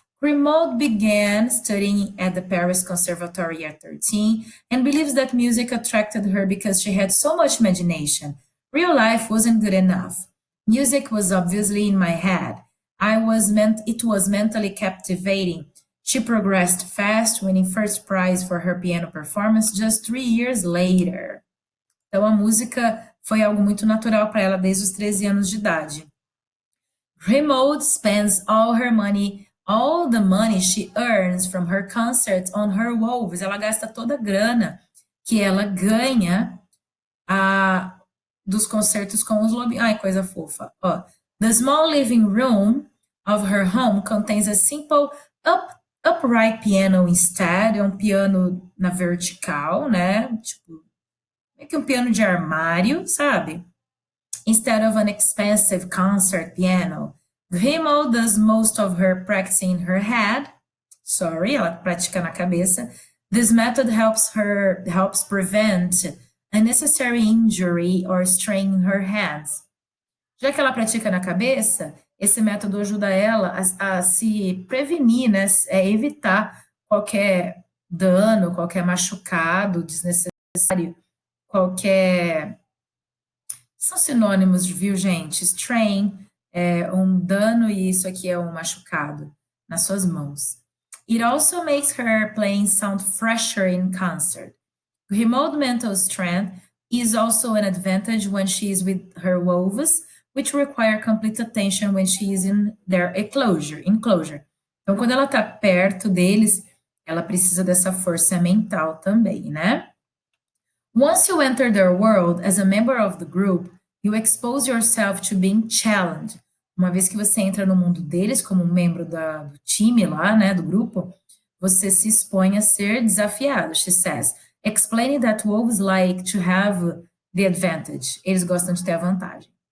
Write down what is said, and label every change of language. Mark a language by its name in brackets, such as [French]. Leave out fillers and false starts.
[English] Grimaud began studying at the Paris Conservatory at 13 and believes that music attracted her because she had so much imagination. Real life wasn't good enough. Music was obviously in my head. It was mentally captivating. She progressed fast, winning first prize for her piano performance just 3 years later. [Portuguese] Então, a música foi algo muito natural para ela desde os 13 anos de idade. [English] Grimaud spends all the money she earns from her concerts on her wolves. [Portuguese] Ela gasta toda a grana que ela ganha dos concertos com os lobinhos. Ai, coisa fofa. [English] Ó, the small living room of her home contains a simple upright piano instead. [Portuguese] É um piano na vertical, né? Tipo, é que um piano de armário, sabe? [English] Instead of an expensive concert piano. Grimaud does most of her practicing in her head. [Portuguese] Ela pratica na cabeça. [English] This method helps prevent unnecessary injury or strain in her hands. [Portuguese] Já que ela pratica na cabeça, esse método ajuda ela a se prevenir, né? Evitar qualquer dano, qualquer machucado desnecessário, qualquer... São sinônimos, viu, gente? Strain é um dano e isso aqui é um machucado nas suas mãos. [English] It also makes her playing sound fresher in concert. Remote mental strength is also an advantage when she is with her wolves, which require complete attention when she is in their enclosure. [Portuguese] Então, quando ela está perto deles, ela precisa dessa força mental também, né? [English] Once you enter their world as a member of the group, you expose yourself to being challenged. [Portuguese] Uma vez que você entra no mundo deles como um membro do time lá, né, do grupo, você se expõe a ser desafiado, [English] she says, explaining that wolves like to have the advantage. [Portuguese] Eles gostam de ter a vantagem.